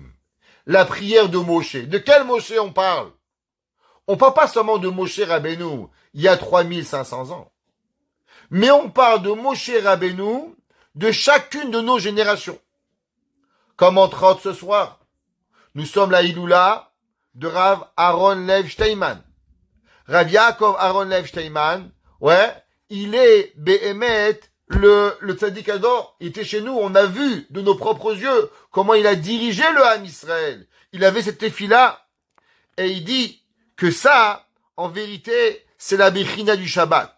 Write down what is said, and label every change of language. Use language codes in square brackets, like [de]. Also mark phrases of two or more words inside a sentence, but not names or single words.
[fr] La prière de Moshe. De quel Moshe on parle? On parle pas seulement de Moshe Rabbeinu, il y a 3500 ans. Mais on parle de Moshe Rabbeinu de chacune de nos générations. Comme entre autres ce soir, nous sommes la Iloula de Rav Aaron Lev Steinman. Rav Yaakov Aaron Lev Steinman, ouais, il est Behemet, le [he] צדיק הדור. [fr] Il était chez nous, on a vu de nos propres yeux comment il a dirigé le [he] עם ישראל. [fr] Il avait cette tefila, et il dit que ça, en vérité, c'est la Bechina du Shabbat.